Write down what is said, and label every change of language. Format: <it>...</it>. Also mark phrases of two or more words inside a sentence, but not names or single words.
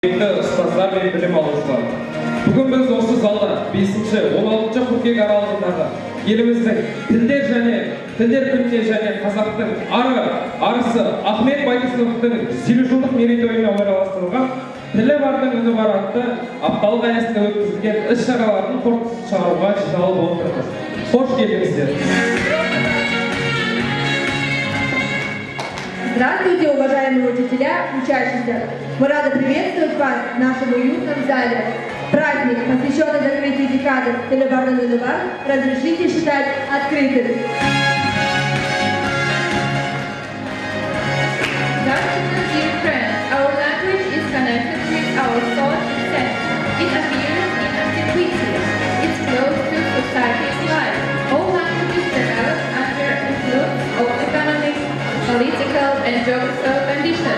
<kk>Ұстаздар мен білім алушылар. Бүгін біз осы залда 5-16 қыркүйек аралығындағы еліміздің тілдер күніне және қазақтың арысы Ахмет Байтұрсыновтың 150 жылдық мерейтойына орайластырылған тілі бардың үні бар атты апталық аясында өткізілген іс-шаралардың қорытындысын шығаруға жиналып отырмыз. Қош келдіңіздер.</kk> <ru>Здравствуйте, уважаемые учителя, учащиеся! Мы рады приветствовать вас в нашем уютном зале. Праздник, посвященный закрытию декады Телебар-Нылыбар, разрешите считать открытым.</ru> <en>Good afternoon, dear friends. Our language is connected with our thought and sense. It appears in antiquity. It's close to society's life. All languages develop under influence of economic, political and geographical conditions.</en>